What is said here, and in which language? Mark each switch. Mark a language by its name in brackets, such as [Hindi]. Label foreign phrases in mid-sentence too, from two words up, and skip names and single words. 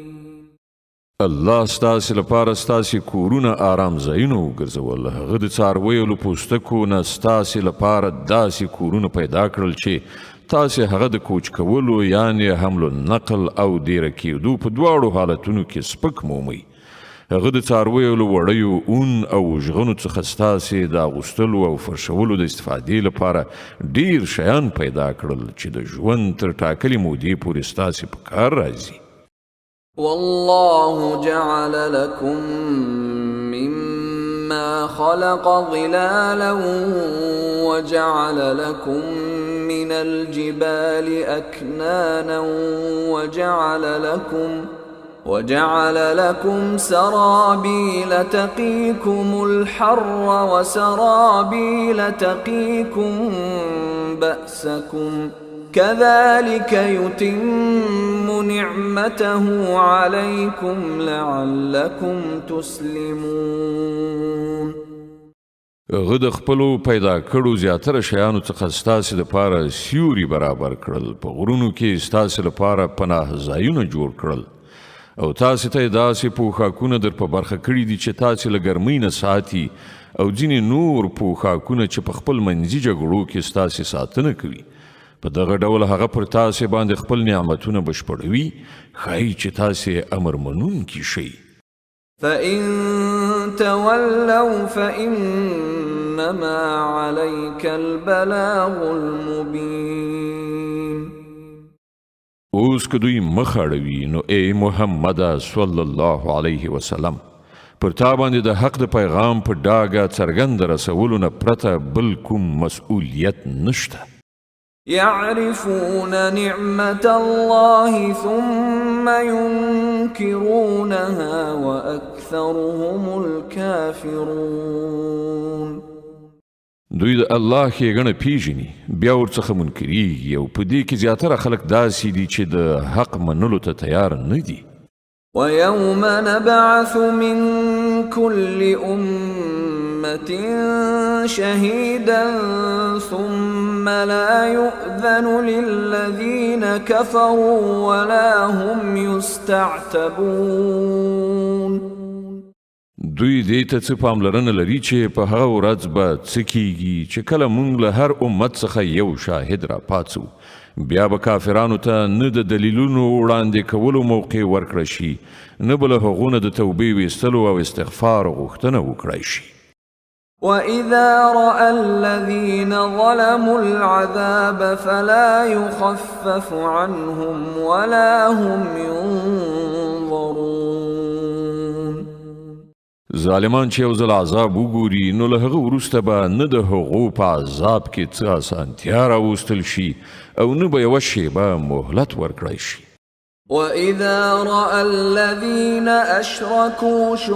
[Pashto] الله ستاسې لپاره ستاسې کورونه آرام ځایونه وګرځول. هغه د څارویو له پوستکو نه ستاسې لپاره داسې کورونه پیدا کړل چې تاسې هغه د کوچ کولو یعنې [Arabic] حمل النقل [Pashto] او دیره کېدو په دواړو حالتونو کې سپک مومئ. هغه د څارویو له وړیو اون او ژغنو څخه ستاسې د اغوستلو او فرشولو د استفادې لپاره ډیر شیان پیدا کړل چې د ژوند تر ټاکلې مودې پورې ستاسې په کار راځي. [Arabic] والله جعل لكم مما خلق ظلالا وجعل لكم من الجبال أكنانا وجعل لكم سرابيل تقيكم الحر وسرابيل تقيكم بأسكم كذلك يتم نعمته عليكم لعلكم تسلمون. [Pashto] هغه د خپلو پیدا کړو زیاتره شیانو څخه ستاسې لپاره سیوري برابر کړل، په غرونو کې ستاسې لپاره پناه ځایونه جوړ کړل او تاسې ته یې داسې پوښاکونه در په برخه کړي دي چې تاسې له ګرمۍ نه ساتي او ځینې نور پوښاکونه چې په خپل منځي جګړو کې ستاسې ساتنه کوي. په دغه ډول هغه پر تاسې باندې خپل نعمتونه بشپړوي، ښایي چې تاسې امر منونکي شئ. [Arabic] فإن تولوا فإنما عليك البلاغ المبين. [Pashto] اوس که دوی مخ اړوي نو ای محمد [Arabic] صلی الله علیه وسلم [Pashto] پر تا باندې د حق د پیغام په ډاګه څرګند رسولو نه پرته بل کوم مسئولیت نشته. [Arabic] يعرفون نعمة الله ثم ينكرونها وأكثرهم الكافرون. [Pashto] دوی د الله ښېګڼه پیژني بیا ورڅخه منکریږي او په دې کې زیاتره خلک داسې دي چې د حق منلو ته تیار نه دي. [Arabic] ويوم نبعث من كل أمة شهيدا ثم لا يؤذن للذين كفروا ولا هم يستعتبون. [Pashto] دوی دې ته څه پاملرنه لري چې په هغه ورځ به څه کیږي چې کله موږ له هر امت څخه یو شاهد را پاڅو بیا به کافرانو ته نه د دلیلونو وړاندې کولو موقع ورکړه شي نه به له هغو نه د توبې ویستلو او استغفار غوښتنه وکړای شي. [Arabic] وإذا رأى الذين ظلموا العذاب فلا يخفف عنهم ولا هم ينظرون. [Pashto] ظالمان چې یو ځل عذاب وګوري نو له هغه وروسته به نه د هغو په عذاب کې څه اسانتیا راوستل شي او نه به یوه شیبه مهلت ورکړی شي. [Arabic] وإذا رأى الذين أشركوا